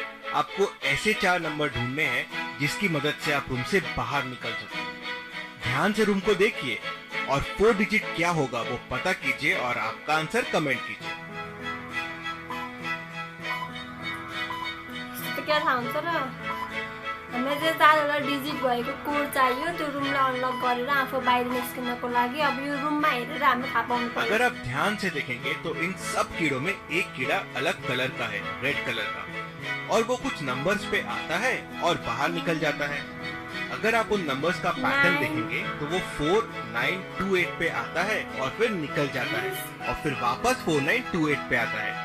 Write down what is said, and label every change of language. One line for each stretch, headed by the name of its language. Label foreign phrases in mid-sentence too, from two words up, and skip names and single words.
Hindi: आपको ऐसे 4 नंबर ढूंढने हैं जिसकी मदद से आप रूम से बाहर निकल सकें. ध्यान से रूम को देखिए और 4 डिजिट क्या होगा वो पता कीजिए और आपका आंसर कमेंट कीजिए. तो क्या था आंसर?
Nepali: हमें चाहिँ 4 वटा डिजिट भएको कोड चाहियो. त्यो रुमलाई अनलक गरेर आफू बाहिर निस्किनको लागि अब यो रुममा हेरेर हामी थाहा पाउनु पर्यो.
Hindi: अगर आप ध्यान से देखेंगे तो इन सब कीड़ों में एक कीड़ा अलग कलर का है, रेड कलर का, और वो कुछ नंबर्स पे आता है और बाहर निकल जाता है. अगर आप उन नंबर्स का पैटर्न देखेंगे तो वो 4928 पे आता है और फिर निकल जाता है और फिर वापस 4928 पे आता है.